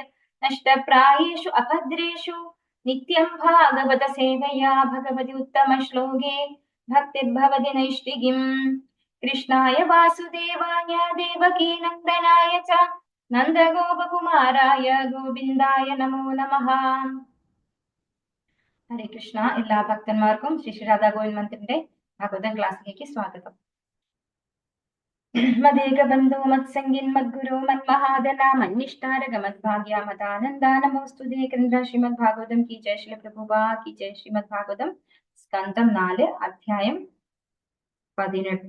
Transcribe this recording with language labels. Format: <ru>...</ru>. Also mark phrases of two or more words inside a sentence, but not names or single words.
<sa>नष्टप्रायेषु अभद्रेषु नित्यं भागवत सेवया भगवति उत्तमश्लोके भक्तिर्भवति नैष्टिकीम्। कृष्णाय वासुदेवाय देवकी नन्दनाय च नन्दगोपकुमाराय गोविन्दाय नमो नमः।</sa> <ml>ഹരേ കൃഷ്ണ. എല്ലാ ഭക്തന്മാർക്കും ശ്രീ രാധാ ഗോവിന്ദ് മന്ത്രിന്റെ ഭാഗവതം ക്ലാസ്സിലേക്ക് സ്വാഗതം.</ml> <sa>മദേകബന്ധോ മത്സംഗിൻ മദ്ഗുരു മന്മഹാദന മന്നിഷ്ഠാരക മദ്ഭാഗ്യ മദാനന്ദാ നമോസ്തുതേ.</sa> <ml>കേന്ദ്ര ശ്രീമദ് ഭാഗവതം കി ജയ. ശ്രീല പ്രഭുപാ കി ജയ. ശ്രീമദ് ഭാഗവതം സ്കന്ധം 4 അധ്യായം 18.</ml>